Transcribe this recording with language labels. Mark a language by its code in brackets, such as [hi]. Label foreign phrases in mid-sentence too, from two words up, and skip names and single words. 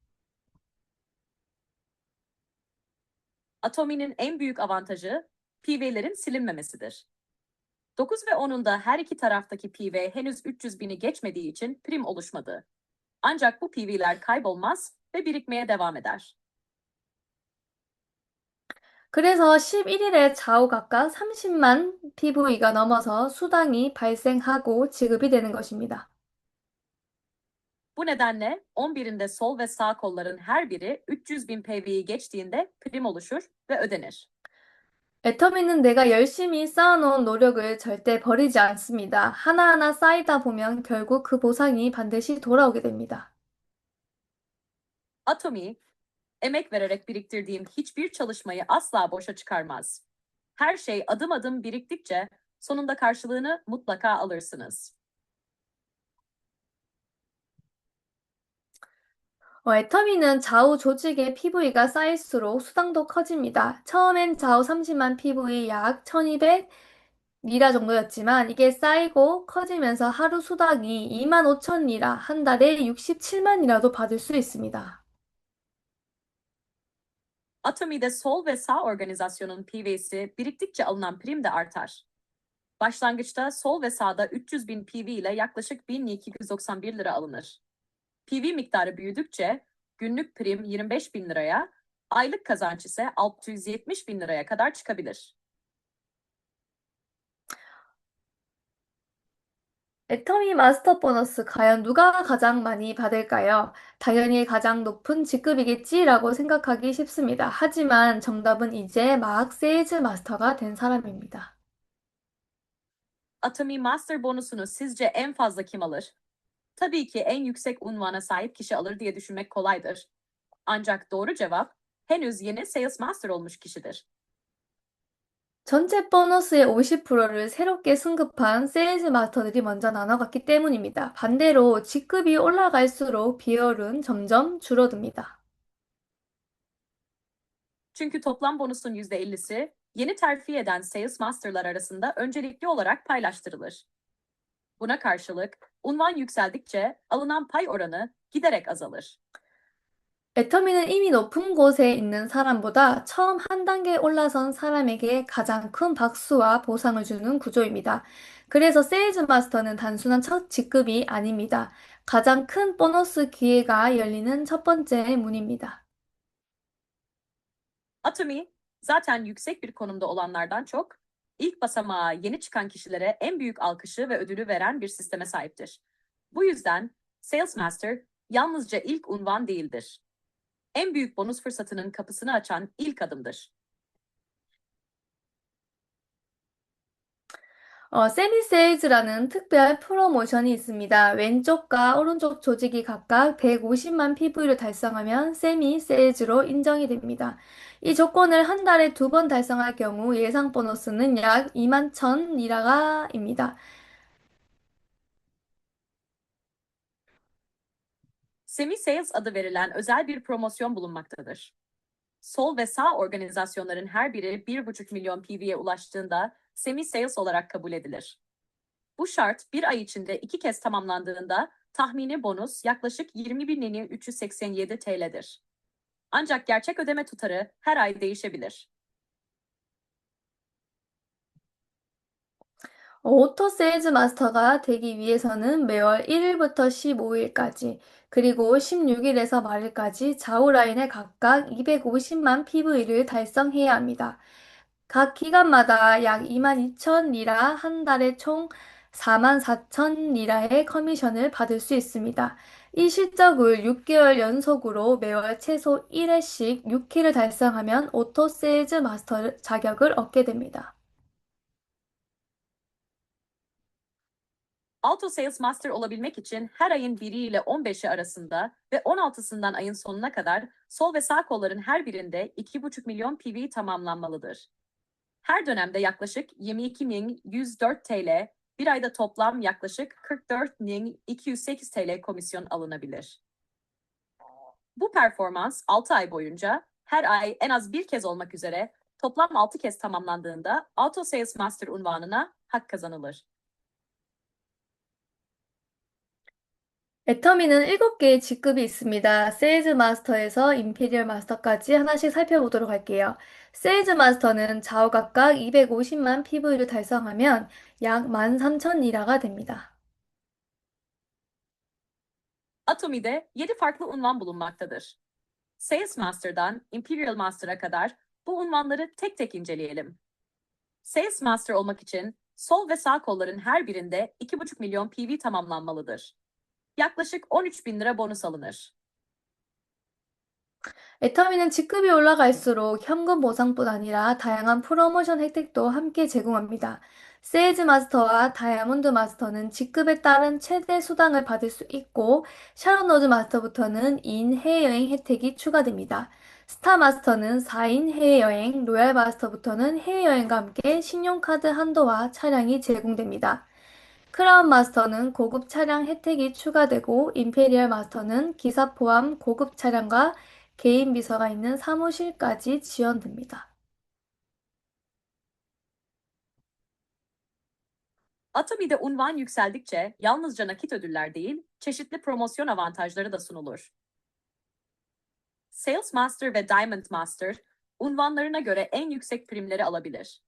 [tr] Atomi'nin en büyük avantajı PV'lerin silinmemesidir. 9 ve 10'unda her iki taraftaki PV henüz 300 bini geçmediği için prim oluşmadı. Ancak bu PV'ler kaybolmaz ve birikmeye devam eder. [ko] 그래서 11일에 좌우 각각 30만 PV가 넘어서 수당이 발생하고 지급이 되는 것입니다. [tr] Bu nedenle 11'inde sol ve sağ kolların her biri 300 bin PV'yi geçtiğinde prim oluşur ve ödenir. [ko] 애터미는 내가 열심히 쌓아놓은 노력을 절대 버리지 않습니다. 하나하나 쌓이다 보면 결국 그 보상이 반드시 돌아오게 됩니다. [tr] Atomi, emek vererek biriktirdiğim hiçbir çalışmayı asla boşa çıkarmaz. Her şey adım adım biriktikçe sonunda karşılığını mutlaka alırsınız. [ko] 애터미는 좌우 조직의 PV가 쌓일수록 수당도 커집니다. 처음엔 좌우 30만 PV 약 1200 리라 정도였지만 이게 쌓이고 커지면서 하루 수당이 2만 5천 리라, 한 달에 67만 리라도 받을 수 있습니다. [tr] Atomi'de sol ve sağ organizasyonun PV'si biriktikçe alınan prim de artar. Başlangıçta sol ve sağda 300 bin PV ile yaklaşık 1291 lira alınır. PV miktarı büyüdükçe günlük prim 25 bin liraya, aylık kazanç ise 670 bin liraya kadar çıkabilir. [ko] 애터미 마스터 보너스 과연 누가 가장 많이 받을까요? 당연히 가장 높은 직급이겠지라고 생각하기 쉽습니다. 하지만 정답은 이제 막 세일즈 마스터가 된 사람입니다. [tr] Atomi Master bonusunu sizce en fazla kim alır? Tabii ki en yüksek unvana sahip kişi alır diye düşünmek kolaydır. Ancak doğru cevap henüz yeni Sales Master olmuş kişidir. [ko] 전체 보너스의 50%를 새롭게 승급한 세일즈 마스터들이 먼저 나눠갔기 때문입니다. 반대로 직급이 올라갈수록 비율은 점점 줄어듭니다. [tr] Çünkü toplam bonusun %50'si yeni terfi eden Sales Master'lar arasında öncelikli olarak paylaştırılır. Buna karşılık unvan yükseldikçe alınan pay oranı giderek azalır. [ko] 애터미는 이미 높은 곳에 있는 사람보다 처음 한 단계 올라선 사람에게 가장 큰 박수와 보상을 주는 구조입니다. 그래서 세일즈 마스터는 단순한 첫 직급이 아닙니다. 가장 큰 보너스 기회가 열리는 첫 번째 문입니다. [tr] Atomi zaten yüksek bir konumda olanlardan çok ilk basamağa yeni çıkan kişilere en büyük alkışı ve ödülü veren bir sisteme sahiptir. Bu yüzden Sales Master yalnızca ilk unvan değildir. En büyük bonus fırsatının kapısını açan ilk adımdır. [ko] 세미세일즈라는 특별 프로모션이 있습니다. 왼쪽과 오른쪽 조직이 각각 150만 PV를 달성하면 세미세일즈로 인정이 됩니다. 이 조건을 한 달에 두 번 달성할 경우 예상 보너스는 약 2만 1천 리라가입니다. [tr] Semi Sales adı verilen özel bir promosyon bulunmaktadır. Sol ve sağ organizasyonların her biri 1,5 milyon PV'ye ulaştığında Semi Sales olarak kabul edilir. Bu şart bir ay içinde 2 kez tamamlandığında tahmini bonus yaklaşık 20.387 TL'dir. Ancak gerçek ödeme tutarı her ay değişebilir. [ko] 오토 세일즈 마스터가 되기 위해서는 매월 1일부터 15일까지, 그리고 16일에서 말일까지 좌우 라인에 각각 250만 PV를 달성해야 합니다. 각 기간마다 약 22,000리라, 한 달에 총 44,000리라의 커미션을 받을 수 있습니다. 이 실적을 6개월 연속으로 매월 최소 1회씩 6회를 달성하면 오토 세일즈 마스터 자격을 얻게 됩니다. [tr] Auto Sales Master olabilmek için her ayın 1'i ile 15'i arasında ve 16'sından ayın sonuna kadar sol ve sağ kolların her birinde 2,5 milyon PV tamamlanmalıdır. Her dönemde yaklaşık 22.104 TL, bir ayda toplam yaklaşık 44.208 TL komisyon alınabilir. Bu performans 6 ay boyunca her ay en az bir kez olmak üzere toplam 6 kez tamamlandığında Auto Sales Master unvanına hak kazanılır. [ko] 애터미는 7개의 직급이 있습니다. 세일즈 마스터에서 임페리얼 마스터까지 하나씩 살펴보도록 할게요. 세일즈 마스터는 좌우 각각 250만 PV를 달성하면 약 13,000리라가 됩니다. [tr] Atomi'de 7 farklı unvan bulunmaktadır. Sales Master'dan Imperial Master'a kadar bu unvanları tek tek inceleyelim. Sales Master olmak için sol ve sağ kolların her birinde 2,5 milyon PV tamamlanmalıdır. Yaklaşık 13 bin lira bonus alınır. [ko] 애터미는 직급이 올라갈수록 현금 보상뿐 아니라 다양한 프로모션 혜택도 함께 제공합니다. 세일즈 마스터와 다이아몬드 마스터는 직급에 따른 최대 수당을 받을 수 있고, 샤론 로즈 마스터부터는 2인 해외여행 혜택이 추가됩니다. 스타 마스터는 4인 해외여행, 로얄 마스터부터는 해외여행과 함께 신용카드 한도와 차량이 제공됩니다. 크라운 마스터는 고급 차량 혜택이 추가되고, 임페리얼 마스터는 기사 포함 고급 차량과 개인 비서가 있는 사무실까지 지원됩니다. [tr] Atomi'de unvan yükseldikçe yalnızca nakit ödüller değil, çeşitli promosyon avantajları da sunulur. Sales Master ve Diamond Master, unvanlarına göre en yüksek primleri alabilir.